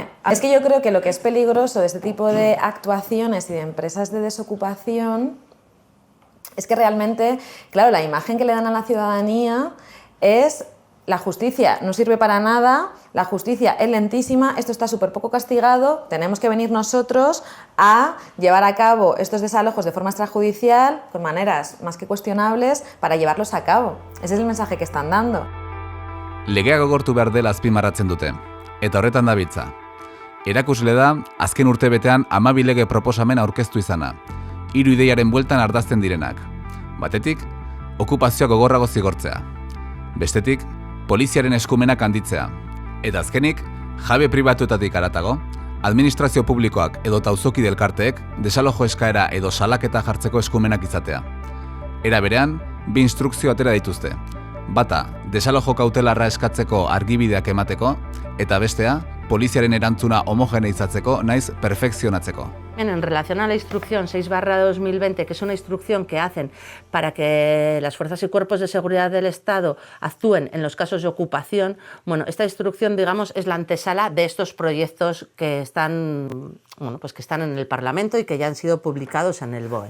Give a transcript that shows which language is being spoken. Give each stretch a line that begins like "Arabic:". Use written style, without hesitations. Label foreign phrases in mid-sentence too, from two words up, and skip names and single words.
Spanish: Es que yo creo que lo que es peligroso de este tipo de actuaciones y de empresas de desocupación es que realmente, claro, la imagen que le dan a la ciudadanía es la justicia no sirve para nada, la justicia es lentísima, esto está súper poco castigado, tenemos que venir nosotros a llevar a cabo estos desalojos de forma extrajudicial, con maneras más que cuestionables, para llevarlos a cabo. Ese es el mensaje que están dando.
Basque: Legea gogortu behar dela azpimarratzen dute, eta horretan dabiltza. Erakusle da, azken urtebetean 12 lege proposamen aurkeztu izana, 3 ideiaren bueltan ardazten direnak. Batetik, okupazioa gogorrago zigortzea. Bestetik, poliziaren eskumenak handitzea. Eta azkenik, jabe pribatuetatik haratago, administrazio publikoak edo auzoki elkarteek desalojo eskaera edo salaketa jartzeko eskumenak izatea. Era berean, 2 instrukzio atera dituzte. Bata, desalojo kautelarra eskatzeko argibideak emateko, eta bestea, poliziaren erantzuna homogeneizatzeko naiz perfekzionatzeko.
Spanish: En relación a la instrucción 6/2020, que es una instrucción que hacen para que las fuerzas y cuerpos de seguridad del Estado actúen en los casos de ocupación, bueno, esta instrucción, digamos, es la antesala de estos proyectos que están, bueno, pues que están en el Parlamento y que ya han sido publicados en el BOE.